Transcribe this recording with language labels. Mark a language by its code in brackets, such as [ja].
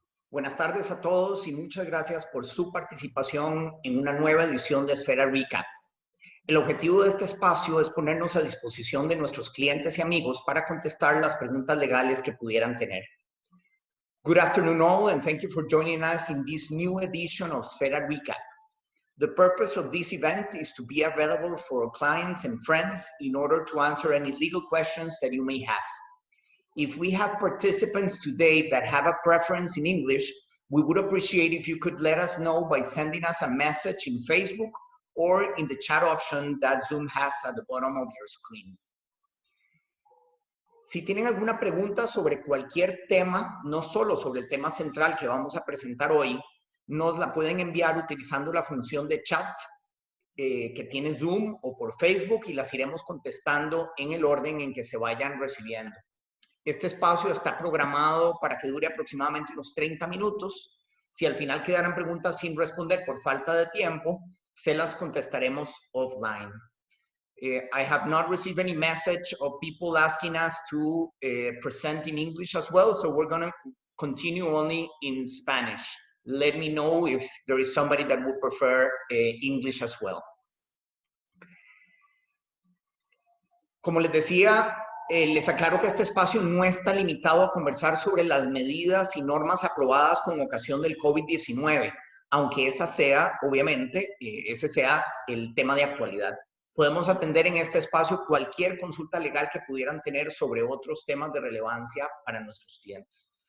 [es] Buenas tardes a todos y muchas gracias por su participación en una nueva edición de Esfera Recap. El objetivo de este espacio es ponernos a disposición de nuestros clientes y amigos para contestar las preguntas legales que pudieran tener. [en] Good afternoon all, and thank you for joining us in this new edition of Esfera Recap. The purpose of this event is to be available for our clients and friends in order to answer any legal questions that you may have. If we have participants today that have a preference in English, we would appreciate if you could let us know by sending us a message in Facebook or in the chat option that Zoom has at the bottom of your screen. [es] Si tienen alguna pregunta sobre cualquier tema, no solo sobre el tema central que vamos a presentar hoy, nos la pueden enviar utilizando la función de chat que tiene Zoom o por Facebook y las iremos contestando en el orden en que se vayan recibiendo. Este espacio está programado para que dure aproximadamente unos 30 minutos. Si al final quedaran preguntas sin responder por falta de tiempo, se las contestaremos offline. [en] I have not received any message of people asking us to present in English as well, so we're going to continue only in Spanish. Let me know if there is somebody that would prefer English as well. [es] Como les decía, les aclaro que este espacio no está limitado a conversar sobre las medidas y normas aprobadas con ocasión del COVID-19, aunque ese sea el tema de actualidad. Podemos atender en este espacio cualquier consulta legal que pudieran tener sobre otros temas de relevancia para nuestros clientes.